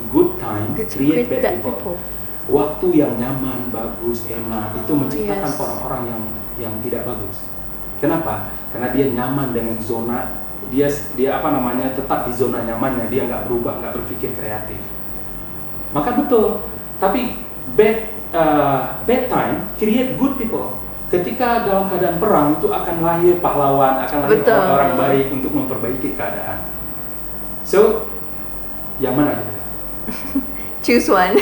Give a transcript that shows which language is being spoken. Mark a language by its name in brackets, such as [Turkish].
[English] Good time create bad people. [Indonesian] Waktu yang nyaman, bagus, enak itu menciptakan orang-orang yang tidak bagus. Kenapa? Karena dia nyaman dengan zona dia tetap di zona nyamannya, dia nggak berubah, nggak berpikir kreatif. Maka betul. [English] Tapi bad time create good people. [Indonesian] Ketika dalam keadaan perang itu akan lahir pahlawan, akan lahir orang-orang baik untuk memperbaiki keadaan. So, yang mana kita? [English] Choose one.